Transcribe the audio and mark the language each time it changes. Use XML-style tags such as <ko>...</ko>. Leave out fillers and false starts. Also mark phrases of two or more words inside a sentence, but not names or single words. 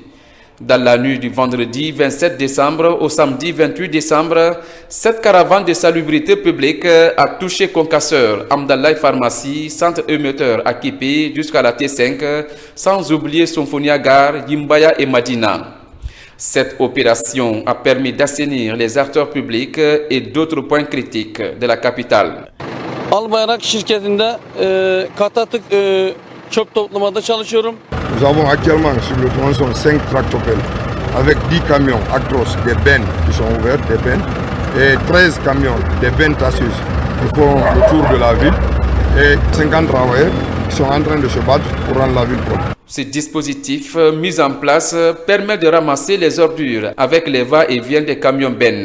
<fr>Dans la nuit du vendredi 27 décembre au samedi 28 décembre, cette caravane de salubrité publique a touché Concasseur, Amdalaï Pharmacie, centre émetteur à Kipé jusqu'à la T5, sans oublier Symphonia Gare, Yimbaya et Madina. Cette opération a permis d'assainir les artères publiques et d'autres points critiques de la capitale.</fr> <tr>Al-Bayrak şirketinde Katatık çöp toplamada çalışıyorum.</tr> <fr>Nous avons actuellement sur le tronçon 5 tractopelles avec 10 camions Actros, des bennes qui sont ouvertes, des bennes, et 13 camions, des bennes tasseuses qui font le tour de la ville et 50 travailleurs qui sont en train de se battre pour rendre la ville propre. Ce dispositif mis en place permet de ramasser les ordures avec les va-et-vient des camions bennes.</fr>